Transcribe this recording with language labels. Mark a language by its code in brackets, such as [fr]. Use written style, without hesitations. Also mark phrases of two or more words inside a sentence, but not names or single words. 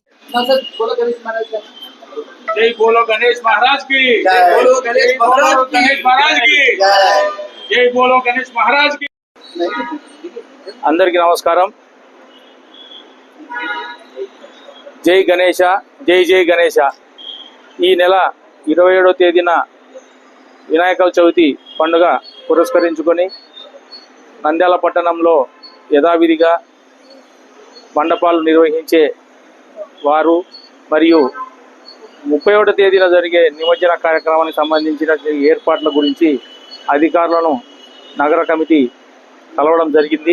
[hi] जय बोलो गणेश महाराज की जय बोलो गणेश महाराज की गणेश महाराज की जय बोलो गणेश महाराज की [te] అందరికీ నమస్కారం. జై గణేశ, జై జై గణేశ. ఈ నెల 27వ తేదీన వినాయక చవితి పండుగ పురస్కరించుకొని నంద్యాల పట్టణంలో యథావిధిగా మండపాలు నిర్వహించే వారు మరియు 31వ తేదీన జరిగే నిమజ్జన కార్యక్రమానికి సంబంధించిన ఏర్పాట్ల గురించి అధికారులను నగర కమిటీ కలవడం జరిగింది.